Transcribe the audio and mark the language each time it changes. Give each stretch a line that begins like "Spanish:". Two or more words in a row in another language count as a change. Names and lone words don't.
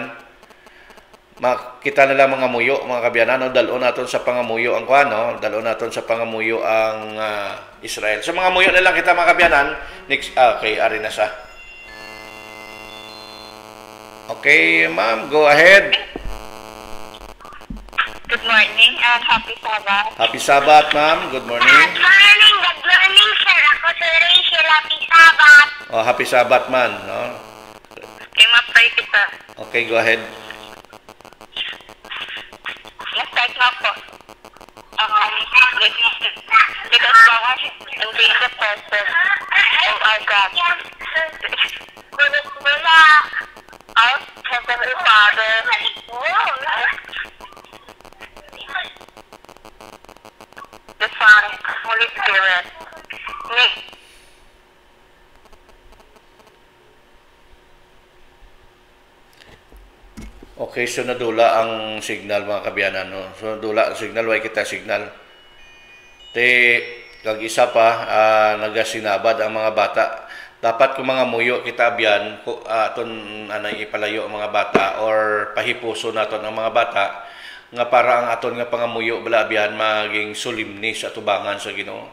Hiligaynon: Makita na lang mga muyo, mga kabyanan, no? Dalon naton sa pangamuyo ang kwan, no? Dalon naton sa pangamuyo ang Israel. Sa mga muyo na lang kita mga kabyanan. Next, okay, ari na siya. Okay, ma'am,
English: go ahead. Good morning and happy Sabbath. Happy Sabbath, ma'am. Good morning. Good morning, sir.
Hiligaynon: Ako si Rachel.
English: Happy Sabbath. Oh, happy Sabbath, man, no?
Hiligaynon: Okay, ma-pray kita.
English: Okay, go ahead.
Hiligaynon: Start na po.
English: Let us go and be the presence of our God. Mula our Heavenly Father, the Son, Holy Spirit.
Hiligaynon: Okay, so nadula ang signal mga kabyanan, no? So nadula ang signal, way kita signal. Kag isa pa, nagasinabad ang mga bata. Dapat kung mga muyo kita abyan, aton anay ipalayo ang mga bata or pahipuso naton ang mga bata nga para ang aton nga pangamuyo bala abyan maging solemne sa atubangan sa Ginoo.